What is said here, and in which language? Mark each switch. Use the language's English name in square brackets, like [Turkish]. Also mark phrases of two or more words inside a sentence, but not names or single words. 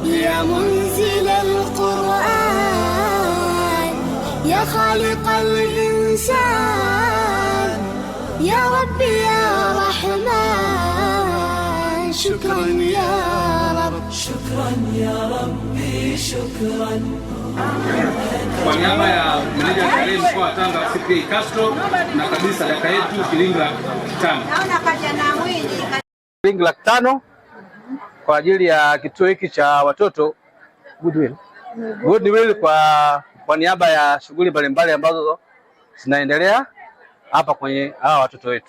[Arabic] يا منزل القرآن يا خالق الإنسان يا رب يا رحمن شكرا يا رب شكرا يا ربي شكرا. [Swahili] Kwa niaba ya meneja wa tarehe mkoa wa Tanga CPA Castro na kabisa sadaka yetu shilingi 500. Shilingi 500 kwa ajili ya kituo hiki cha watoto Goodwill kwa niaba ya shughuli mbalimbali ambazo zinaendelea hapa kwenye hawa watoto wetu.